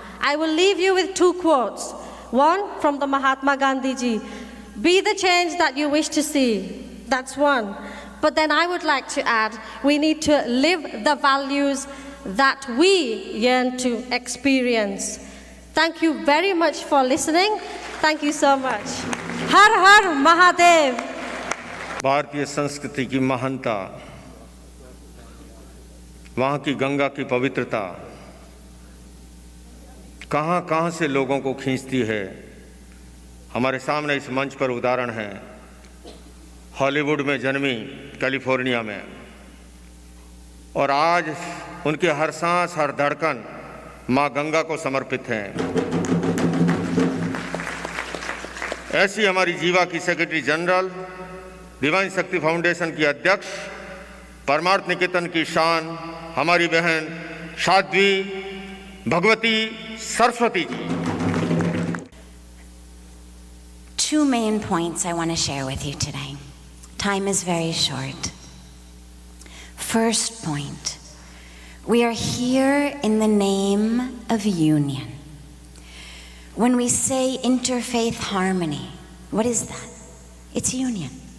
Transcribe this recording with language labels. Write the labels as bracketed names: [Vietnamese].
[English] I will leave you with 2 quotes. One from the Mahatma Gandhi ji, "Be the change that you wish to see." That's one. But then I would like to add, we need to live the values that we yearn to experience. Thank you very much for listening. Thank you so much. Har Har Mahadev. [Hindi] भारतीय संस्कृति की महानता, वहाँ की गंगा की पवित्रता कहाँ कहाँ से लोगों को खींचती है। हमारे सामने इस मंच पर उदाहरण है। हॉलीवुड में जन्मी, कैलिफोर्निया में, और आज उनके हर सांस हर धड़कन माँ गंगा को समर्पित हैं। ऐसी हमारी जीवा की सेक्रेटरी जनरल, डिवाइन शक्ति फाउंडेशन की अध्यक्ष, परमार्थ निकेतन की शान हमारी बहन Sadhvi Bhagwati Saraswati ji. [English] Two main points I want to share with you today. Time is very short. First point, we are here in the name of union. When we say interfaith harmony, what is that? It's union.